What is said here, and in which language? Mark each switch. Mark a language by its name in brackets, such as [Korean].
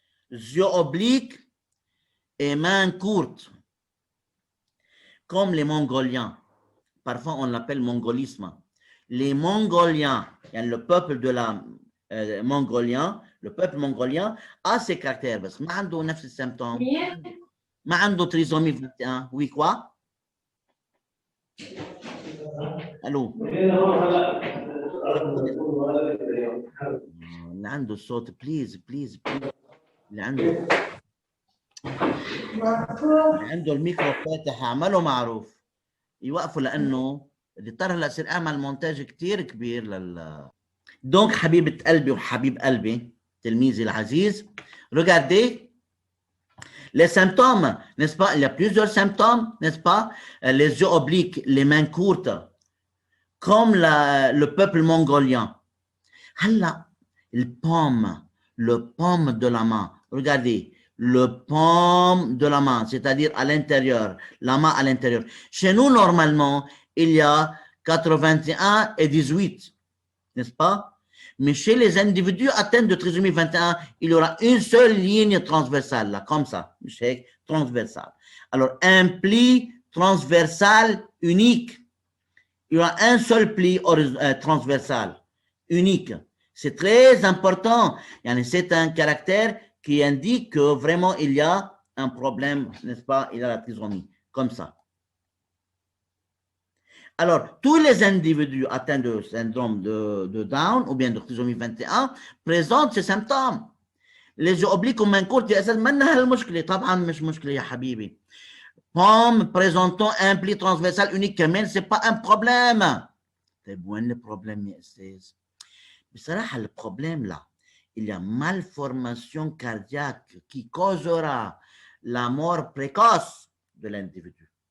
[French] Yeux obliques et mains courtes. Comme les Mongoliens. Parfois, on l'appelle mongolisme. Les Mongoliens, le peuple de la mongolien, le peuple mongolien a ces caractères. [Arabic] بس ما عنده نفس السيمتوم. ما عنده trisomie 21. [French] Oui, quoi? Allô? [Arabic] اللي عنده الصوت بليز اللي عنده الميكرو فاتح اعمله معروف يوقفوا لانه اضطر هلا يصير اعمل مونتاج كثير كبير دونك حبيبه قلبي وحبيب قلبي تلميذي العزيز [French] regardez les symptômes, n'est-ce pas? [Arabic] Il y a plusieurs symptômes, n'est-ce pas? [French] Les yeux obliques, les mains courtes, comme le peuple mongolien. هلا le paume de la main. Regardez, le paume de la main, c'est-à-dire à l'intérieur, la main à l'intérieur. Chez nous, normalement, il y a 81 et 18, n'est-ce pas? Mais chez les individus atteints de trisomie 21, il y aura une seule ligne transversale, là, comme ça, transversale. Alors, un pli transversal unique. Il y aura un seul pli transversal unique. C'est très important. C'est un caractère qui indique que vraiment il y a un problème, n'est-ce pas? Il y a la trisomie, comme ça. Alors, tous les individus atteints de syndrome de Down ou bien de trisomie 21 présentent ces symptômes. Les yeux obliques ou mains courtes, [Arabic] منها المشكلة طبعا مش مشكلة يا حبيبي. [French] Pomme présentant un pli transversal unique كمان, c'est pas un problème. [Arabic] طيب وين [French] le problème [Arabic] يا أستاذ؟ بصراحة [French] le problème là, il y a malformation cardiaque qui causera la mort précoce de l'individu.